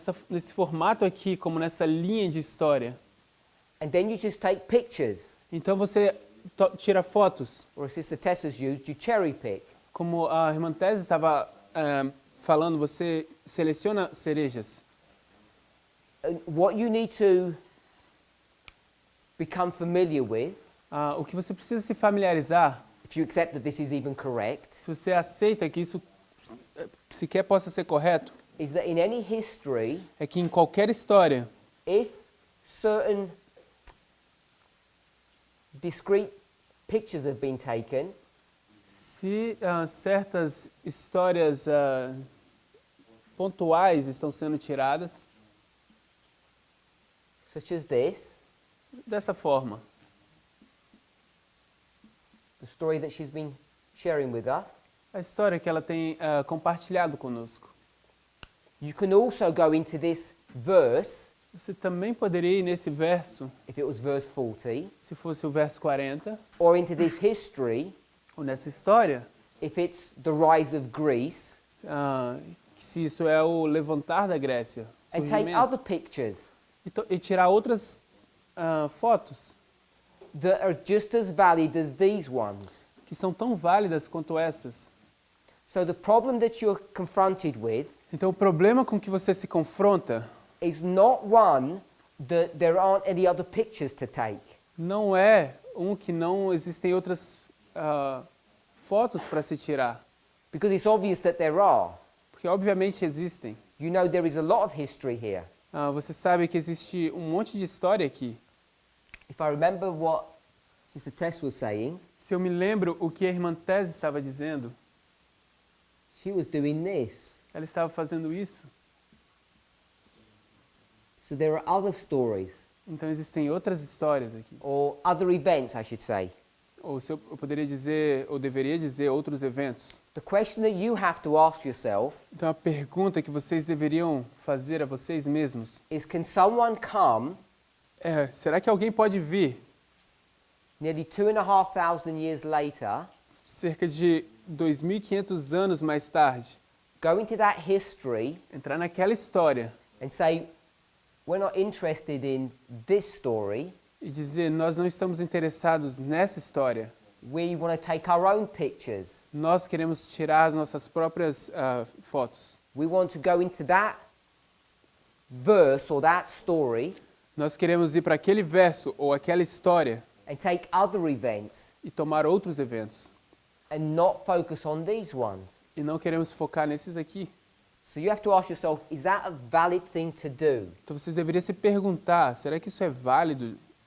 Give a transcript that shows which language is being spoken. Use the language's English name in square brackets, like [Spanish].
[Portuguese] nesse formato aqui, como nessa linha de história. [English] and then you just take pictures, [Portuguese] Então você tira fotos, [English] or as Sister Tessa's used, you cherry pick. [Portuguese] como a irmã Tese estava falando, você seleciona cerejas. [English] And what you need to become familiar with, [Portuguese] O que você precisa se familiarizar, [English] if you accept that this is even correct, [Portuguese] se você aceita que isso sequer possa ser correto, [English] is that in any history, [Portuguese] é que em qualquer história, [English] if certain discrete pictures have been taken, [Portuguese] se certas histórias pontuais estão sendo tiradas, [English] such as this, [Portuguese] dessa forma, [English] the story that she's been sharing with us, [Portuguese] a história que ela tem compartilhado conosco. [English] you can also go into this verse, [Portuguese] Você também poderia ir nesse verso, [English] if it was verse 40, [Portuguese] se fosse o verso 40, [English] or into this history, [Portuguese] ou nessa história, [English] if it's the rise of Greece, [Portuguese] que se isso é o levantar da Grécia, [English] and take [Portuguese] surgimento, [English] other pictures [Portuguese] e tirar outras fotos [English] that are just as valid as these ones. [Portuguese] que são tão válidas quanto essas. [English] So the problem that you're confronted with [Portuguese] Então o problema com que você se confronta [English] is not one that there aren't any other pictures to take. [Portuguese] não é que não existem outras fotos para se tirar, [English] Because it's obvious that there are. [Portuguese] porque obviamente existem. [English] You know there is a lot of history here. [Portuguese] Você sabe que existe um monte de história aqui. [English] If I remember what Sister Tess was saying, [Portuguese] Se eu me lembro o que a irmã Tese estava dizendo, [English] she was doing this. [Portuguese] ela estava fazendo isso. [English] So there are other stories, [Portuguese] Então existem outras histórias aqui. [English] or other events, I should say. [Portuguese] Ou se eu poderia dizer, ou deveria dizer, outros eventos. [English] The question that you have to ask yourself [Portuguese] Então a pergunta que vocês deveriam fazer a vocês mesmos [English] is, can someone come [Portuguese] é: será que alguém pode vir [English] nearly 2,500 years later, [Portuguese] cerca de 2.500 anos mais tarde, [English] go into that history [Portuguese] entrar naquela história [English] and say, we're not interested in this story, [Portuguese] e dizer: nós não estamos interessados nessa história, [English] we want to take our own pictures. [Portuguese] nós queremos tirar as nossas próprias fotos. [English] We want to go into that verse or that story [Portuguese] Nós queremos ir para aquele verso ou aquela história [English] and take other events [Portuguese] e tomar outros eventos. [English] and not focus on these ones. [Portuguese] E não queremos focar nesses aqui. [English] So you have to ask yourself, is that a valid thing to do? [Portuguese] Então vocês deveriam se perguntar: será que isso é válido?